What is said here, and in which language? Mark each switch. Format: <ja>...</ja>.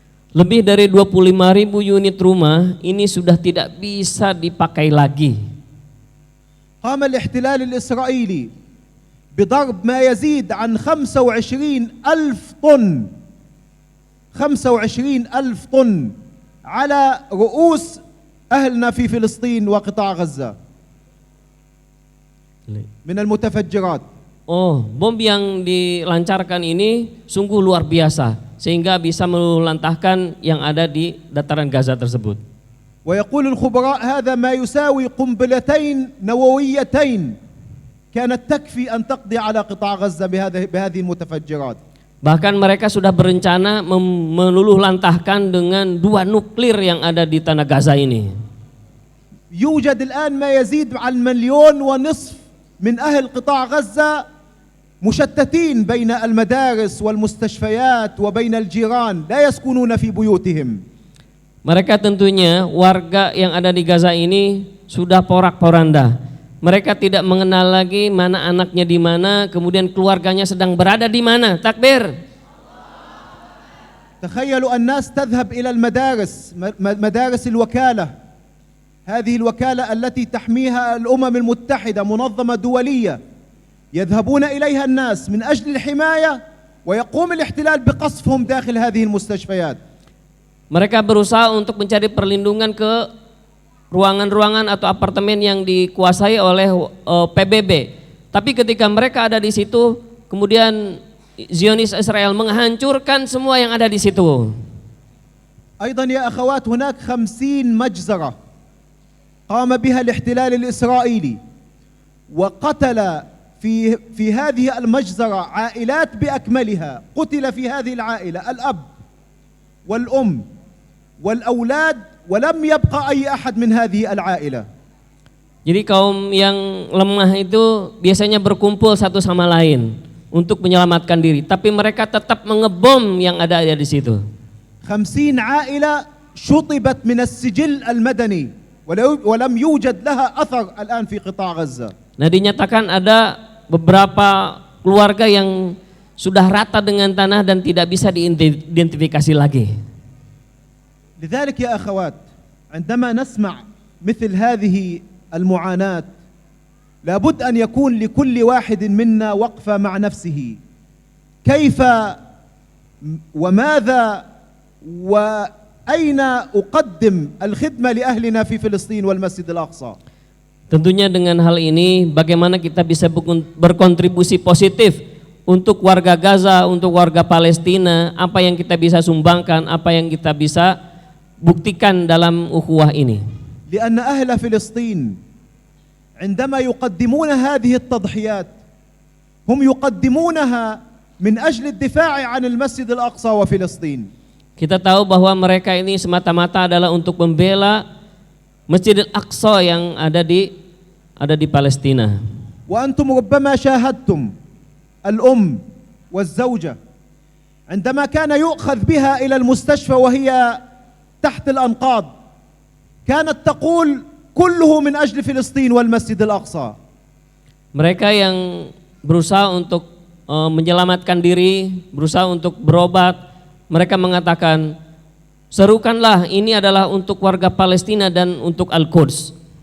<id>Lebih dari 25.000 unit rumah ini sudah tidak bisa dipakai lagi.</id> <ar>قام الاحتلال الإسرائيلي بضرب ما يزيد عن 25,000 طن 25,000 طن على رؤوس أهلنا في فلسطين وقطاع غزة من المتفجرات.</ar> <id>Oh, bom yang dilancarkan ini sungguh luar biasa sehingga bisa meluluhlantahkan yang ada di dataran Gaza tersebut.</id> <ar>ويقول الخبراء هذا ما يساوي قنبلتين نوويتين كانت تكفي أن تقضي على قطاع غزة بهذه المتفجرات.</ar> <id>Bahkan mereka sudah berencana meluluhlantahkan dengan 2 nuklir yang ada di tanah Gaza ini.</id> <ar>يوجد الآن ما يزيد عن 1.5 مليون من أهل قطاع غزة مشتتين بين المدارس والمستشفيات وبين الجيران لا يسكنون في بيوتهم.</ar> <id>Mereka tentunya warga yang ada di Gaza ini sudah porak-poranda. Mereka tidak mengenal lagi mana anaknya di mana, kemudian keluarganya sedang berada di mana.</id> <ar>Takbir. تخيلوا الناس تذهب إلى المدارس مدارس الوكالة، هذه الوكالة التي تحميها الأمم المتحدة منظمة دولية، يذهبون إليها الناس من أجل الحماية ويقوم الاحتلال بقصفهم داخل هذه المستشفيات.</ar> <id>Mereka berusaha untuk mencari perlindungan ke ruangan-ruangan atau apartemen yang dikuasai oleh PBB. Tapi ketika mereka ada di situ, kemudian Zionis Israel menghancurkan semua yang ada di situ.</id> <ar>أيضا يا أخوات هناك 50 مجزرة قام بها الاحتلال الإسرائيلي وقتل في هذه المجزرة عائلات بأكملها. قتل في هذه العائلة الأب والأم والأولاد ولم يبقى أي أحد من هذه العائلة.</ar> <id>Jadi kaum yang lemah itu biasanya berkumpul satu sama lain untuk menyelamatkan diri, tapi mereka tetap mengebom yang ada di situ.</id> <ar>50 عائلة شطبت من السجل المدني ولم يوجد لها أثر الآن في قطاع غزة.</ar> <id>Nah, dinyatakan ada beberapa keluarga yang sudah rata dengan tanah dan tidak bisa diidentifikasi lagi.</id> <ar>لذلك يا أخوات عندما نسمع مثل هذه المعاناة لابد أن يكون لكل واحد منا وقفة مع نفسه كيف وماذا وأين أقدم الخدمة لأهلنا في فلسطين والمسجد الأقصى.</ar> <id>Tentunya dengan hal ini bagaimana kita bisa berkontribusi positif untuk warga Gaza, untuk warga Palestina, apa yang kita bisa sumbangkan, apa yang kita bisa buktikan dalam ukhuwah ini.</id> <ar>لأن أهل فلسطين عندما يقدمون هذه التضحيات هم يقدمونها من أجل الدفاع عن المسجد الأقصى وفلسطين.</ar> <id>Kita tahu bahwa mereka ini semata-mata adalah untuk membela Masjidil Aqsa yang ada di Palestina.</id> <ar>وأنتم ربما شاهدتم الأم والزوجة عندما كان يؤخذ بها إلى المستشفى وهي تحت الأنقاض كانت تقول كله من أجل فلسطين والمسجد الأقصى.</ar> <id>Mereka yang berusaha untuk menyelamatkan diri, berusaha untuk berobat, mereka mengatakan, serukanlah ini adalah untuk warga Palestina dan untuk Al-Quds.</id>